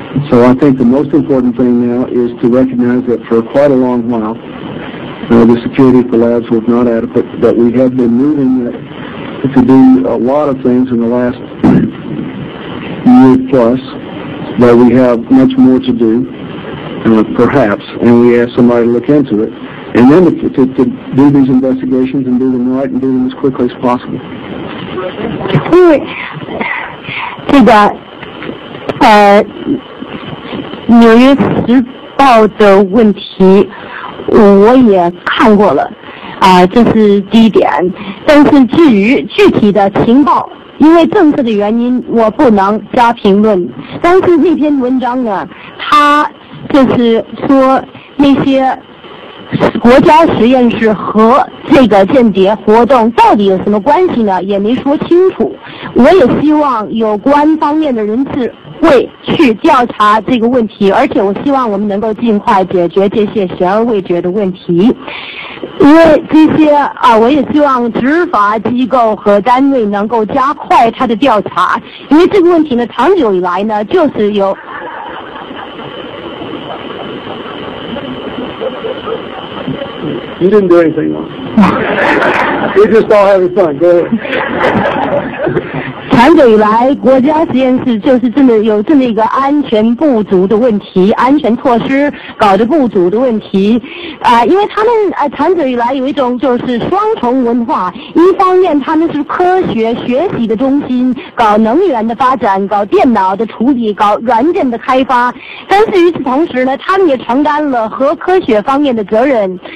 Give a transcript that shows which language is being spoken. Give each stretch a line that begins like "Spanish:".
English: So I think the most important thing now is to recognize that for quite a long while, the security at the labs was not adequate, that we have been moving to do a lot of things in the last year plus, that we have much more to do, perhaps, and we ask somebody to look into it. And then to do these investigations and do them right and do them as quickly as possible.
Chinese: 因为这个纽约时报的问题我也看过了这是第一点。但是至于具体的情报，因为政策的原因我不能加评论。但是那篇文章呢，它就是说那些国家实验室和这个间谍活动到底有什么关系呢？也没说清楚。我也希望有关方面的人士会去调查这个问题，而且我希望我们能够尽快解决这些悬而未决的问题。因为这些我也希望执法机构和单位能够加快它的调查，因为这个问题呢，长久以来呢，就是有。
English: You didn't do anything wrong. We're just all having fun. Go ahead.
Chinese: 长久以来，国家实验室就是真的有这么一个安全不足的问题，安全措施搞得不足的问题。因为他们长久以来有一种就是双重文化，一方面他们是科学学习的中心，搞能源的发展，搞电脑的处理，搞软件的开发，但是与此同时呢，他们也承担了和科学方面的责任。